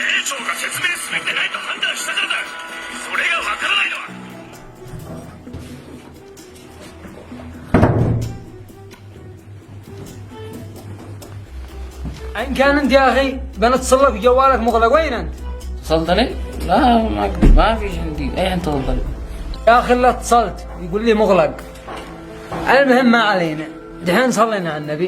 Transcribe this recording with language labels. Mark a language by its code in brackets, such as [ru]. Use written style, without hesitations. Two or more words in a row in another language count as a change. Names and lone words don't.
[ja] が説明すべきでないと判断したからだ。それがわからないのは。 [ar] إن كان أنت يا أخي بنتصل لك جوالك مغلق، وين أنت؟ اتصلت علي؟ لا ما فيش عندي أي حد اتصلت علي. يا أخي لا اتصلت يقول لي مغلق. المهم ما علينا، دحين صلينا على النبي.